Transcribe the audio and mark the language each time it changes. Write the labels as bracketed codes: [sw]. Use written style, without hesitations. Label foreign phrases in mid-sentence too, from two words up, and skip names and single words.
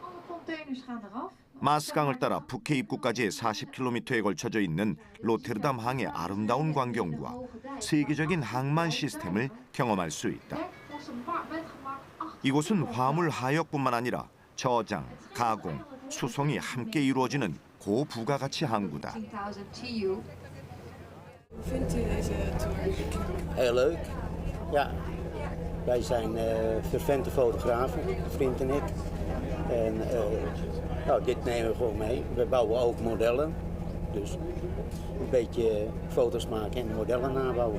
[ko] 마스강을 따라 북해 입구까지의 40km에 걸쳐져 있는 로테르담 항의 아름다운 광경과 세계적인 항만 시스템을 경험할 수 있다. 이곳은 화물 하역뿐만 아니라 저장, 가공, 수송이 함께 이루어지는 고부가가치 항구다. [nl] Heel leuk. Ja, wij zijn fervente fotografen, vriend en ik. En nou, dit nemen we gewoon mee. We bouwen ook modellen. Dus een beetje foto's maken en modellen nabouwen.